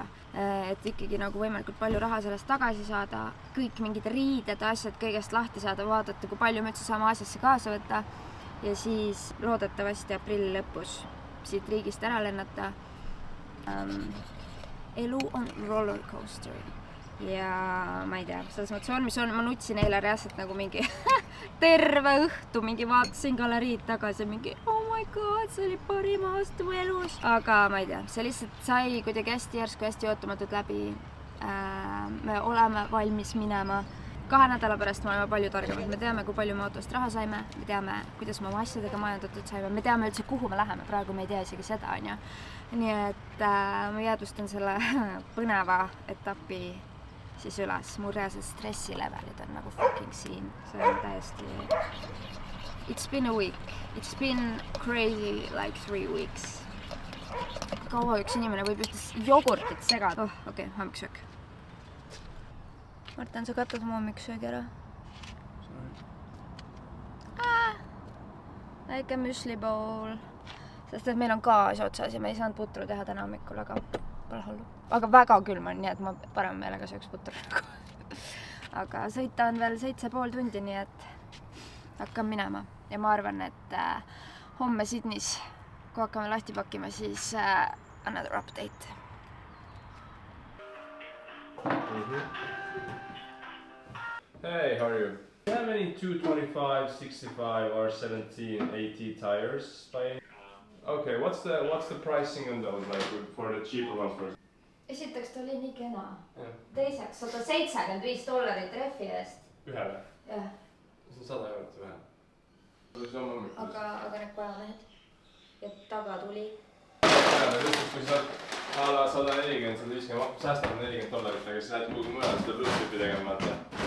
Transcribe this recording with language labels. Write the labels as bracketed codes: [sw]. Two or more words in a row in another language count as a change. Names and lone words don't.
[et] Et ikkagi nagu võimalikult palju raha sellest tagasi saada, kõik mingid riided, asjad kõigest lahti saada, vaadata, kui palju me üldse saame Aasiasse kaasa võtta ja siis loodetavasti aprilli lõpus siit riigist ära lennata. Elu on rollercoaster ja ma ei tea, selles mõttes on, mis on, ma nutsin eile reaalselt nagu mingi terve õhtu, mingi vaatasin galeriid tagasi, mingi [en] oh my god, [et] see oli parim aasta mu elus. Aga ma ei tea, see lihtsalt sai kuidagi hästi järsku, hästi ootamatult läbi. Me oleme valmis minema. 2 nädala pärast me oleme palju targemad. Me teame, kui palju me autost raha saime, me teame, kuidas me oma asjadega majandatud saime, me teame üldse, kuhu me läheme, praegu me ei tea isegi seda, on ju. Nii et ma jäädvustan selle põneva etapi siis üles. Mu reaalsed stressilevelid on nagu fucking siin. See on täiesti... [en] It's been a week. It's been crazy like 3 weeks. [et] Kaua üks inimene võib ühtes jogurtit segada. Okei, hommikusöök. Martin, sa katad mu hommikusöögi ära? Väike müsli bowl. Sest et meil on gaas otsas ja me ei saanud putru teha täna hommikul, aga pole hullu. Aga väga külm on, nii et ma parem meelega sööks putru. Aga sõita on veel 7,5 tundi, nii et hakkan minema. Ja ma arvan, et homme Sydneys, kui hakkame lahti pakkima, siis [en] another update. Hey, how are you? Do you have any 225, 65 or 17, 80 tires by any? Okay, what's the pricing on those, like for the cheaper ones first? [et] Esiteks ta oli nii kena. Ja. Teiseks $175 rehvi eest. Ühele? Jah. See on 100 eurot ühele. See on hommikul. Aga need kojamehed. Ja taga tuli. Ja, lihtsalt kui sa ala 140, 150, säästad $40, aga siis lähed kuhugi mujal seda Bluetoothi tegema, vaata.